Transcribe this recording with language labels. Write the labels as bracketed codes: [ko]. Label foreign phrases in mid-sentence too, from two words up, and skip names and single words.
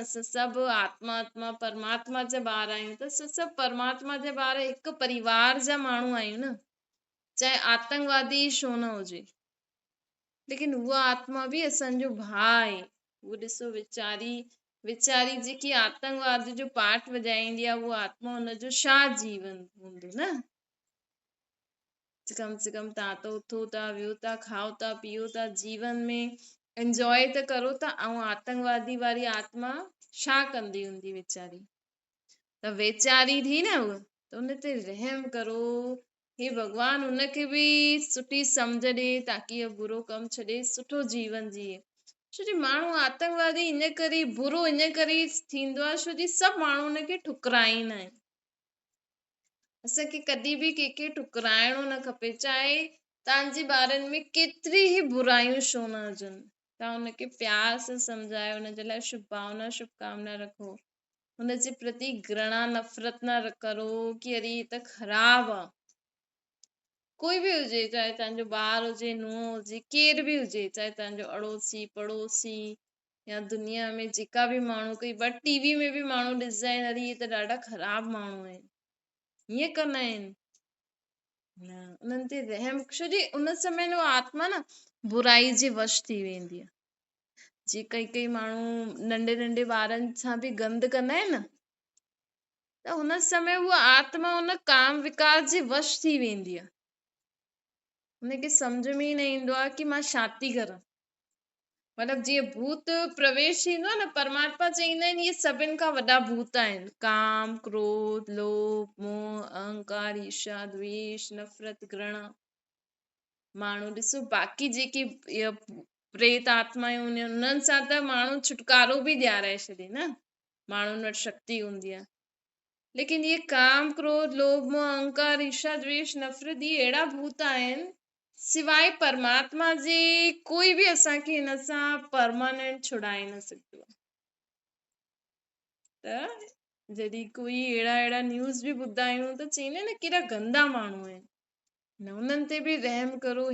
[sd] असां सभु आत्मा परमात्मा जा ॿार आहियूं, त असां सभु परमात्मा जा ॿार हिकु परिवार जा माण्हू आहियूं न, चाहे आतंकवादी छो न हुजे, लेकिन उहा आत्मा बि असांजो भाउ आहे। उहो ॾिसो वीचारी वीचारी जेकी आतंकवाद जो पाठ वॼाईंदी आहे उहा आत्मा हुनजो छा जीवन हूंदो न। [hi] कम से कम [sd] तव्हां त उथो था, वियो था, खाओ था, पीओ था, जीवन में एंजॉय त करो था, ऐं आतंकवादी वारी आत्मा छा कंदी हूंदी वीचारी। त वेचारी थी न उहा, त उन ते रहम करो। हे भॻवान उनखे बि सुठी सम्झ ॾे ताकी इहो बुरो कमु छॾे सुठो जीवन जीए। छो जी माण्हू आतंकवादी इन करे बुरो इन करे थींदो आहे छो जी सभु माण्हू उनखे ठुकराईंदा आहिनि। असांखे कॾहिं बि कंहिंखे ठुकराइणो न खपे, चाहे तव्हांजे ॿारनि में केतिरी ई बुरायूं छो न हुजनि, तव्हां हुनखे प्यार सां सम्झायो, हुनजे लाइ शुभभावना शुभकामना रखो, हुनजे प्रति घृणा नफ़रत न करो कि अरे ही त ख़राब आहे। कोई बि हुजे, चाहे तव्हांजो ॿार हुजे, नुंहुं हुजे, केर बि हुजे, चाहे तव्हांजो अड़ोसी पड़ोसी या दुनिया में जेका बि माण्हू, कई बार टीवी में बि माण्हू ॾिसंदा आहिनि अरे इहे त ॾाढा ख़राब माण्हू आहिनि, हीअं कंदा आहिनि न, उन्हनि ते रहम, छो जी उन समय में आत्मा न बुराई जे वश थी वेंदी आहे। जे कई माण्हू नंढे नंढे ॿारनि सां बि गंद कंदा आहिनि न, त हुन समय उहा आत्मा उन काम विकार जे वश थी वेंदी आहे। हुनखे सम्झ में ई न ईंदो आहे कि मां छा थी करां। मतिलबु जीअं भूत प्रवेश थींदो आहे न, परमात्मा चईंदा आहिनि इहे सभिनि खां वॾा भूत आहिनि, काम क्रोध लोभ मोह अहंकार ईर्ष्या द्वेष नफ़रत घृणा। माण्हू ॾिसो बाक़ी जेकी प्रेत आत्मायूं हूंदियूं आहिनि उन्हनि सां त माण्हू छुटकारो बि ॾियाराए छॾे न, माण्हुनि वटि शक्ति हूंदी आहे। लेकिन ये काम क्रोध लोभ मोह अहंकार ईर्ष्या द्वेष नफ़रत ये अहिड़ा भूत आहिनि, सिवाय परमात्मा जे कोई बि असांखे हिन सां परमानेंट छुड़ाए न सघंदो आहे। त जॾहिं कोई अहिड़ा न्यूज़ बि ॿुधदा आहियूं त चईंदा आहिनि न केॾा गंदा माण्हू आहिनि, न उन्हनि ते बि रहम करो।